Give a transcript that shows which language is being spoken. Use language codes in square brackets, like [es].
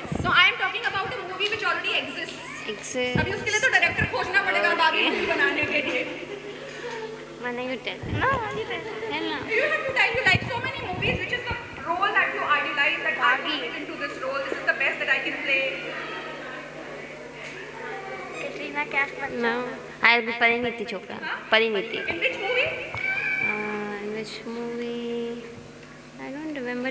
[en] No, I am talking about a movie which already exists. [hi] अभी उसके लिए तो डायरेक्टर खोजना पड़ेगा बार्बी मूवी बनाने के लिए. [en] Mana you tell? No, you tell. Tell na. You have to tell. You like so many movies. Which is the role that you idealize? That I can fit into this role. This is the best that I can play. Katrina Kaif. No, I'll be Pariniti Chopra. Pariniti. In which movie? In which movie? I don't remember.